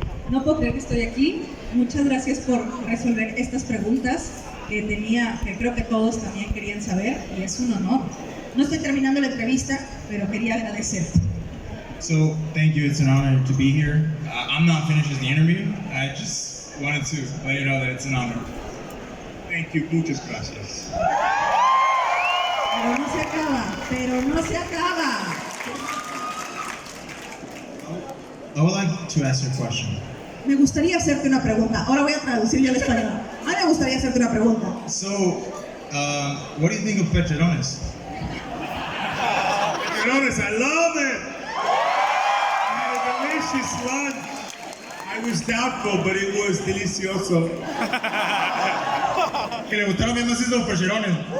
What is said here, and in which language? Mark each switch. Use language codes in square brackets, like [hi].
[es] No puedo creer que estoy aquí. Muchas gracias por resolver estas preguntas que creo que todos también querían saber, y es un honor. No estoy terminando la entrevista, pero quería agradecerte. [en] So, thank you. It's an honor to be here. I'm not finished with the interview. I just wanted to let you know that it's an honor. Thank you. [es] Muchas gracias. Pero no se acaba, pero no se acaba. [en] I would like to ask you a question. [es] Me gustaría hacerte una pregunta. Ahora voy a traducir yo al español. A mí me gustaría hacerte una pregunta. [en] So, what do you think of pecherones? Pecherones, I love it. I had a delicious lunch. I was doubtful, but it was delicioso. [es] Que le gustaron bien más esos pecherones.